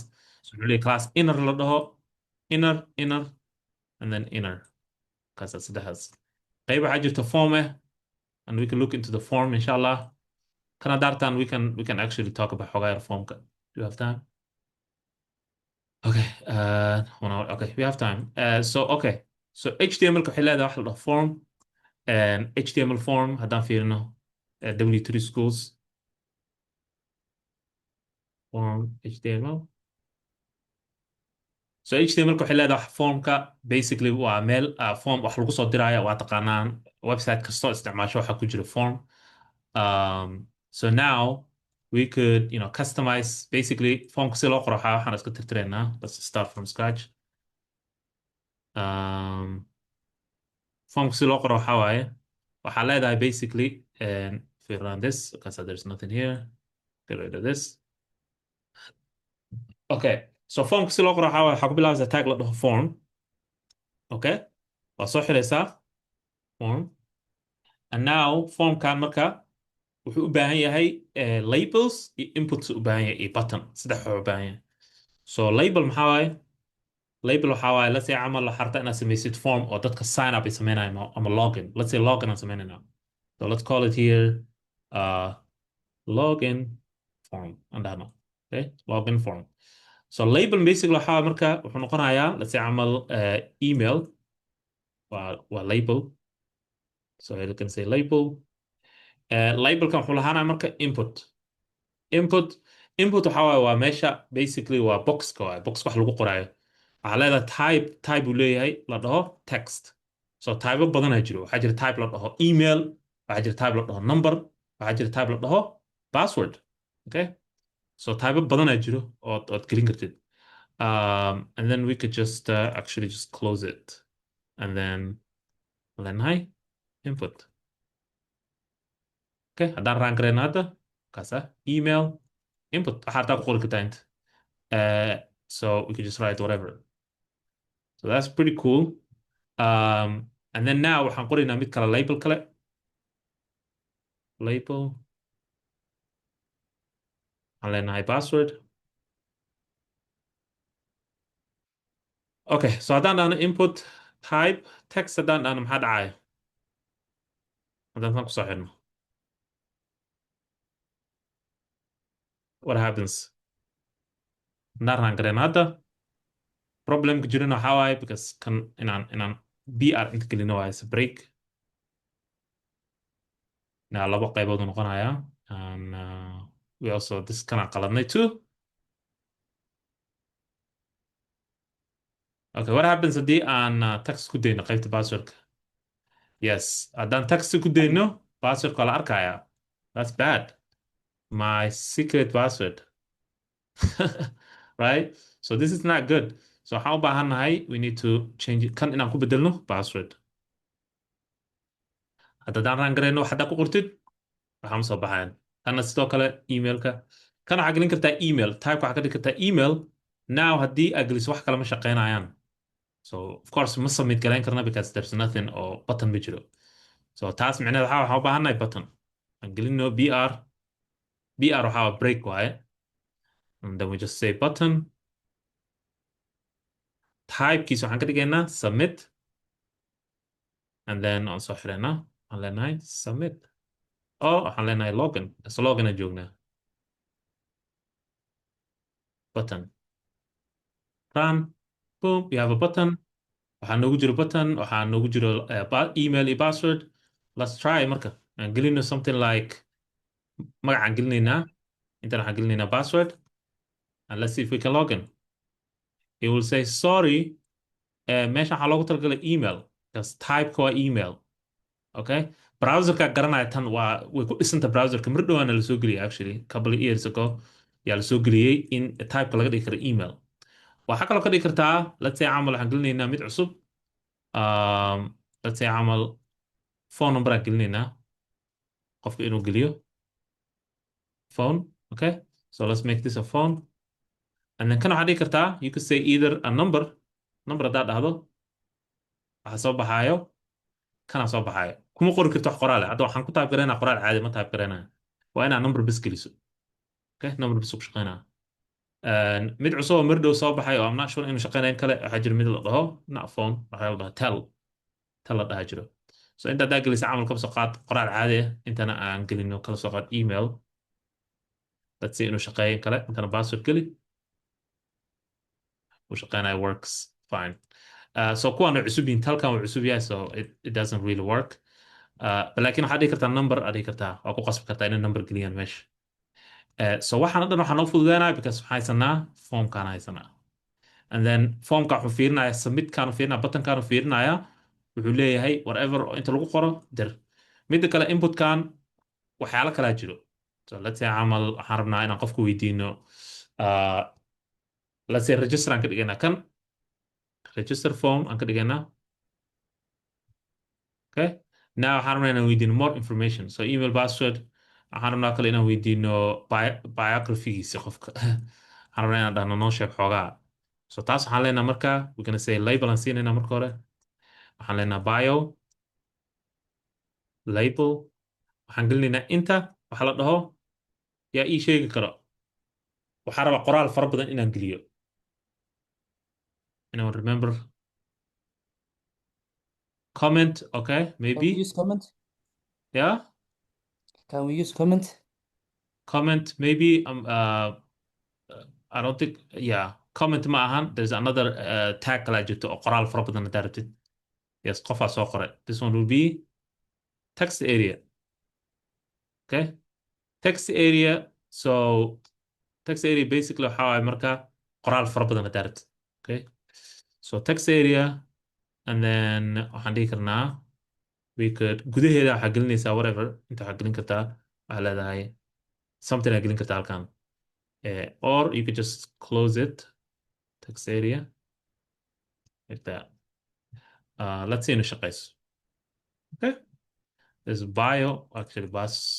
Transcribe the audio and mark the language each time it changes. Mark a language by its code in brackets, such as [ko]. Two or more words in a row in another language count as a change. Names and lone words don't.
[so] So wuxuu leeyahay class inner la dhaho inner [en] and then [so] inner kaasa saddexdaas. Qayb waxaa jirta [en] form and we can look into the form inshallah. [so] Kana daartan [en] we can actually talk about [so] xogaa formka. [en] Do you have time? Okay, 1 hour. Okay, we have time. [so] So HTML-ka waxay leedahay wax la dhaho form. And HTML form haddaan fiirino W3 schools form HTML. So HTML-ka waxay leedahay formka basically waa meel form wax lagu soo diraya waa taqaanaan website kastoo isticmaasho waxa ku jira form. [en] So now we could customize [so] basically formka si loo qoro waxaan iska tirtiraynaa. [en] Let's start from scratch. [so] Formka si loo qoro waxaa waaye waxaa leedahay [en] basically if we run this because there's nothing here, get rid of this. [so] Okay, so formka si loo qoro waxaa waaye waxaa ku bilaabaysaa tag la dhaho form. Okay, waa soo xiraysaa form [en] and now [so] formkan marka wuxuu u baahan yahay labels iyo inputs u baahan yahay iyo button saddex wuxuu u baahan yahay. So label maxaa waaye label waxaa waaye [en] let's say [so] camal la xarta inaad samaysid form oo dadka [en] sign up [so] ay sameynayaan ama login. [en] Let's say login [so] aan sameynayna. [en] So let's call it here login form [so] aan dhahno. [en] Okay, login form. [so] So label basically waxaa marka wuxuu noqonayaa [en] let's say [so] camal email waa label. [en] So you can say label [so] labelkan wuxuu lahaanaya marka input input waxa waaye waa meesha basically waa boxka waaye box wax lagu qoraayo waxaa leedahay type uu leeyahay la dhaho text so type badanaa jiro waxaa jira type la dhaho email waxaa jira type la dhaho number waxaa jira type la dhaho password [en] okay so [so] type badanaa jiro ood gelin kartid [en] and then we could just actually just close it [so] and then leenahay input okay haddaan raan gareyna hadda kaasa email input waxaa hartaa ku qori kartaa inta [en] so we could just write whatever so that's pretty cool and then now [so] waxaan qoraynaa mid kale label kale label waxaan leenahay password [en] okay so [so] haddaan dhahno input type text haddaan dhahno maxaa dhacaya haddaan tan kusoo xidhno [en] what happens [so] haddaan raan gareyna hadda problemka jirana waxaa waaye [en] because [so] kan inaan br inta gelino waaye [en] is a break [so] na labo qaybood uu noqonayaa [en] and we also this [so] kana qaladnay [en] too okay what happens [so] haddii aan text ku dayno qaybta passwordka yes haddaan text ku dayno passwordka waa la arkayaa [en] that's bad my secret password right so this is not good so [so] waxaan u baahannahay [en] we need to change it [so] kan inaan ku bedelno password haddaan raan gareyno wax haddaa ku qortid waxaa soo baxayan kana sidoo kale emailka kana waxaa gelin kartaa email type waxaa ka dhigi kartaa email now haddii aad geliso wax kale ma shaqeynayaan [en] so of course [so] ma submit garayn karna [en] because there's nothing [so] oo button ma jiro so taas micnaheed waxaan u baahannahay button aan gelino br waxaa break waaye [en] and then we just say button [so] typekiisa waxaan ka dhigaynaa submit [en] and then [so] aan soo xireynaa waxaan leenahay submit waxaan leenahay login is login joognaa [en] button run boom you have a button [so] waxaa noogu jiro button waxaa noogu jiro email iyo password [en] let's try [so] marka aan gelino [en] something like [so] magacaan gelinaynaa intaan waxaan gelinaynaa password [en] and let's see if we can login it will say sorry [so] meesha waxaa loogu talagalay email because typeka waa email okay browserka garanaya tan waa way ku dhisanta browserka mar dhowaana la soo geliyay [en] actually couple of years ago [so] yaa la soo geliyey in typeka laga dhigi karo email waxaa kaloo ka dhigi kartaa [en] let's say [so] camal waxaan gelinaynaa mid cusub [en] let's say [so] camal [en] phone number [so] aan gelinaynaa qofka inuu geliyo phone [en] okay so let's make this a phone and then [so] kan waxaa dhigi kartaa [en] you could say either a number [so] haddaad dhahdo waxaa soo baxaayo kana soo baxaayo kuma qori karto wax qoraale hadda waxaan ku taab garaynaa qoraal caadi ma taab garaynaa waa inaa number bes geliso okay number bes ku shaqeynaa mid cusub oo mar dhow soo baxay oo [en] I'm not sure [so] inuu shaqeynayn kale waxaa jira mid la dhaho not phone waxaa la dhahaa tell la dhaha jiro so inta haddaa gelisa camal kaba soo qaad qoraal caadi ah intana aan gelino kala soo qaad email let's say inuu shaqeeyin kale intana password geli uu shaqeynaya [en] works fine [so] so kuwaan way cusub yihiin talkan way cusub yahay [en] so it doesn't really work [so] laakiin waxaad dhigi kartaa number aad dhigi kartaa waa ku qasbi kartaa inay number geliyaan meesha so waxaan o dhan waxaa noo fududeynaya because waxaan haysanaa formkaan haysanaa [en] and then [so] formka wuxuu fiirinaya submitkaan fiirinaya buttonkaan fiirinaya wuxuu leeyahay whatever inta lagu qoro dir midda kale inputkan waxyaalo kalaa jiro [en] so let's say [so] camal waxaan rabnaa inaan qofku weydiino [en] let's say register [so] aan ka dhigaynaa kan [en] register form [so] aan ka dhigaynaa [en] okay now [so] waxaan rabnaa inaan weydiino [en] more information [so] so email password waxaan rabnaa kale inaan weydiino biographygiisa qofka waxaan rabnaa inaan dhahno noo sheeg xoogaa so taas waxaan leenaha marka [en] we're gonna say label [so] aan siinayna marka hore waxaan leenaha bio label waxaan gelinaynaa inta waxa la dhaho yaa ii sheegi karo waxaa rabaa qoraal fara badan inaan geliyo [en] anyone remember comment okay Can we maybe use comment? yeah Can we use comment? comment maybe I don't think yeah comment [so] ma ahan [en] there's another tag [so] kala jirto oo qoraal fara badan haddaa rabtid [en] yes [so] qofaa soo qoray [en] this one will be text area okay text area so text area basically [so] waxa waaye marka qoraal fara badan haddaad rabtid [en] okay so text area and then [so] waxaan dhihi karnaa [en] we could [so] gudaheeda waxaa gelinaysaa [en] whatever [so] inta waxaa gelin kartaa waxaa leedahay [en] something [so] aa gelin kartaa halkan [en] or you could just close it text area like that let's see [so] in shaqayso [en] okay there's bio actually bus